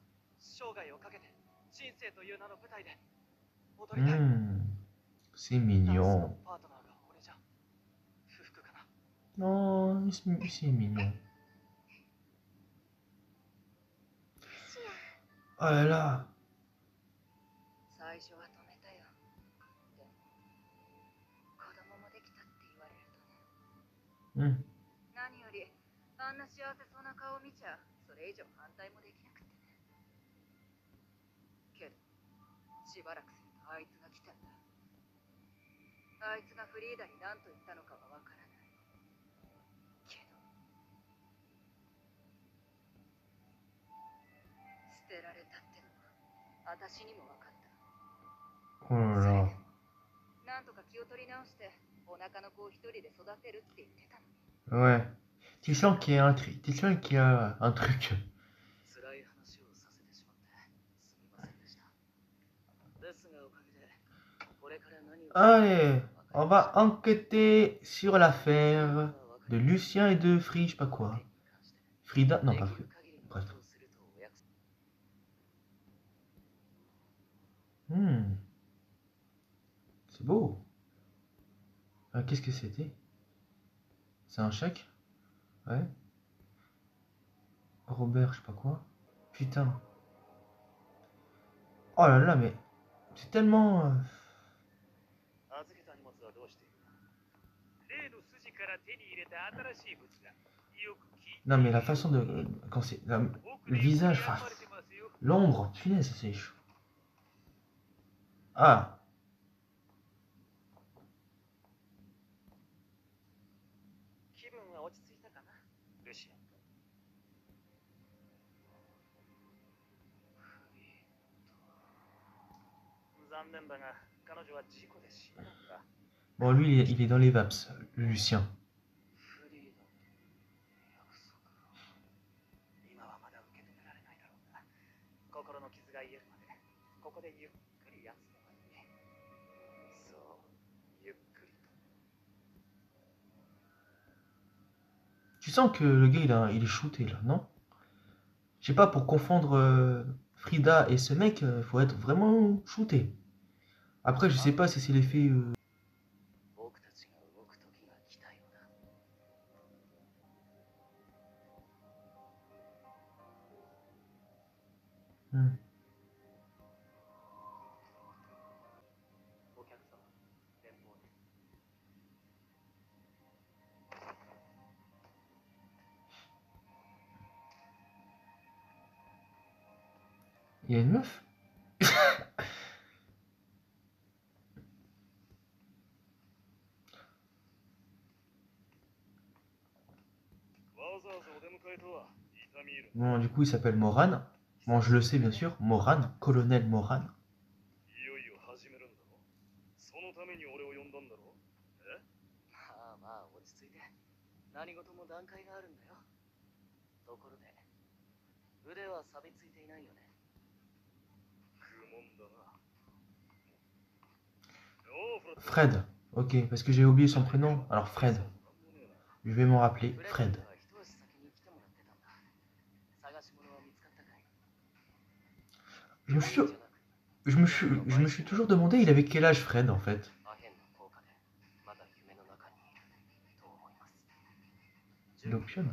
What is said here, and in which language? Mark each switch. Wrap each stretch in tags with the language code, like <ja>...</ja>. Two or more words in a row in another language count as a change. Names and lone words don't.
<fr>c'est mignon. Non, c'est mignon. Oh là là. Hmm.</fr> <ja>何よりあんな幸せそうな顔を見ちゃそれ以上反対もできなくてね。けどしばらくするとあいつが来たんだ。あいつがフリーダに何と言ったのかはわからないけど、捨てられたってのは私にも分かった。</ja> <fr>Oh là là.</fr> <ja>なんとか気を取り直してお腹の子を一人で育てるって言ってたの。</ja> <fr>Ouais. Tu sens qu'il y a un truc. Tu sens qu'il y a un truc. Allez, on va enquêter sur l'affaire de Lucien et de Frida, je sais pas quoi. Frida, non pas Frida. Bref. C'est beau. Qu'est-ce que c'était? C'est un chèque? Ouais. Robert, je sais pas quoi. Putain. Oh là là, mais c'est tellement...</fr> <ja>預けた荷物はどうしている？例の筋から手に入れた新しい物がよく聞いて</ja> <fr>Non, mais la façon de... Quand c'est... Le visage, enfin... L'ombre, punaise, c'est chaud. Ah,</fr> <ja>気分は落ち着いたかな、ルシアン。残念だが、彼女は事故で死んだんだ。</ja> <fr>bon, lui, il est dans les vaps, le Lucien.</fr> <ja>フリーダと約束を。今はまだ受け止められないだろうが、心の傷が癒えるまで、ここでゆっくり休めばいい。そう、ゆっくりと。</ja> <fr>Tu sens que le gars, il est shooté, là, non? Je sais pas, pour confondre Frida et ce mec, faut être vraiment shooté. Après, je sais pas si c'est l'effet...</fr> <ja>僕たちが動く時が来たよな。お客様、連邦です。</ja> <fr>Il y a une meuf?</fr> <ja>わざわざお出迎えとは痛み入る。</ja> <fr>Bon, du coup, il s'appelle Moran. Bon, je le sais, bien sûr. Moran, colonel Moran.</fr> <ja>いよいよ始めるんだろ。そのために俺を呼んだんだろ。え？まあまあ落ち着いて。何事も段階があるんだよ。ところで、腕は錆びついていないよね。愚問だな。おう、フレッド。</ja> <fr>Fred. Ok, parce que j'ai oublié son prénom. Alors, Fred. Je vais m'en rappeler. Fred. Je me suis toujours demandé, il avait quel âge Fred, en fait? L'opium?</fr>